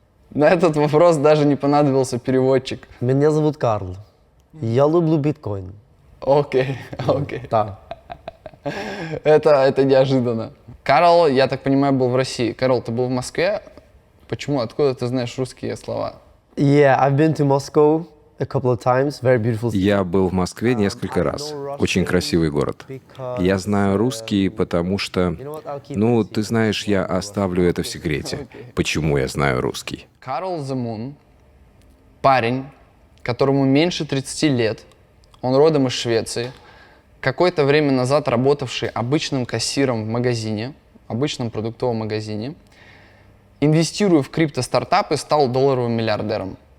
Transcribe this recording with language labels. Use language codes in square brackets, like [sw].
[ru] На этот вопрос даже не понадобился переводчик. Меня зовут Карл. Я люблю биткоин. Окей. Да. Это неожиданно. Карл, я так понимаю, был в России. Карл, ты был в Москве? Почему? Откуда ты знаешь русские слова? [en] Yeah, I've been to Moscow a couple of times. Very beautiful city. [ru] Я был в Москве несколько раз. Очень красивый город. Я знаю русский, потому что... Ну, ты знаешь, я оставлю это в секрете. Почему я знаю русский? Карл Замун, парень, которому меньше 30 лет, он родом из Швеции, какое-то время назад работавший обычным кассиром в магазине, обычном продуктовом магазине, инвестируя в криптостартапы, стал долларовым миллиардером.